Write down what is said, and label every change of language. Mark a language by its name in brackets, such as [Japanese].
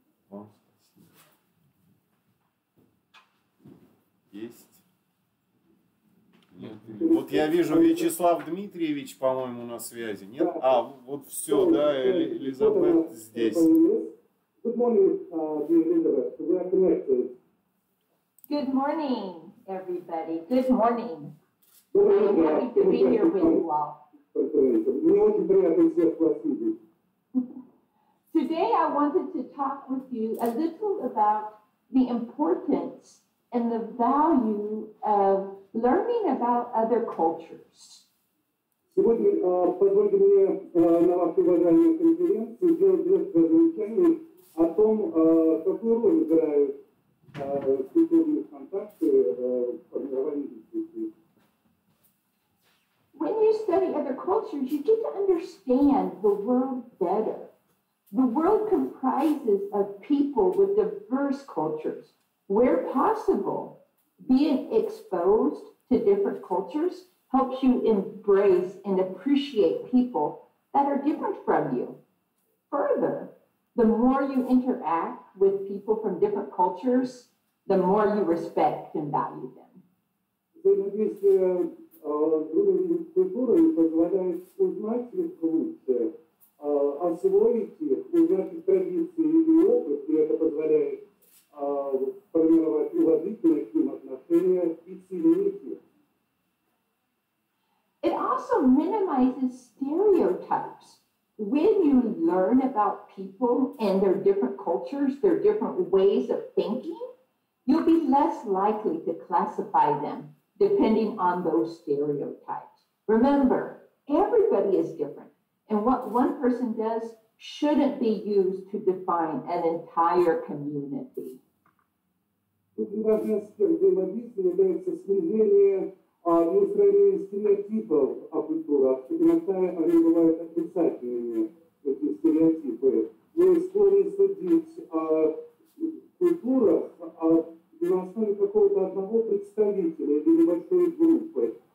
[Russian] Вам спасибо. Есть? Нет. Вот я вижу, Вячеслав Дмитриевич, по-моему, на связи. Нет? А, вот все, да, Элизабет здесь. [English] Good morning, dear Elizabeth. We are connected. Good morning, everybody. Good morning. I'm happy to be here with you all. [Russian] Мне очень приятно всех вас видеть. [English] Today I wanted to talk with you a little about the importance and the value of learning about other cultures. [Russian] Сегодня позвольте мне на вашей уважаемой конференции сделать несколько замечаний о том, какую роль играют культурные контакты в формировании дискуссии. [English] When you study other cultures, you get to understand the world better. The world comprises of people with diverse cultures. Where possible, being exposed to different cultures helps you embrace and appreciate people that are different from you. Further, the more you interact with people from different cultures, the more you respect and value them. [Russian] Взаимодействие с другими культурами позволяет узнать их лучше, освоить их, узнать их традиции и опыт, и это позволяет формировать уважительные к ним отношения и ценить их. [English] It also minimizes stereotypes. When you learn about people and their different cultures, their different ways of thinking, you'll be less likely to classify them depending on those stereotypes. Remember, everybody is different, and what one person does shouldn't be used to define an entire community. [Russian] Очень важный аспект взаимодействия является снижение и устранение стереотипов о культурах. Иногда они бывают отрицательными, эти стереотипы. Но склонны судить о культурах на основе какого-то одного представителя или небольшой группы.